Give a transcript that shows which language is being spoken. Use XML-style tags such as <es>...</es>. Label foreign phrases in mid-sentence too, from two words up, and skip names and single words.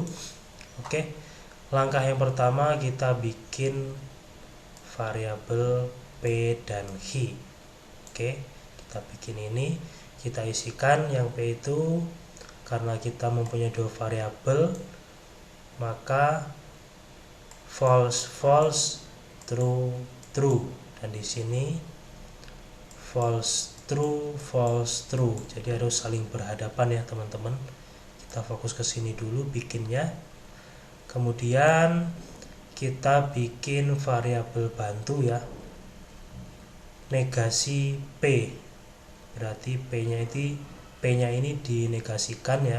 <id>Oke, langkah yang pertama kita bikin variabel P dan he. Oke, kita bikin ini, kita isikan yang P itu, karena kita mempunyai 2 variabel, maka</id> <en>false false, true true, dan di sini false true false true.</en> <id>Jadi harus saling berhadapan ya teman-teman. Kita fokus ke sini dulu bikinnya. Kemudian kita bikin variabel bantu ya, negasi P. Berarti P-nya ini dinegasikan ya.</id>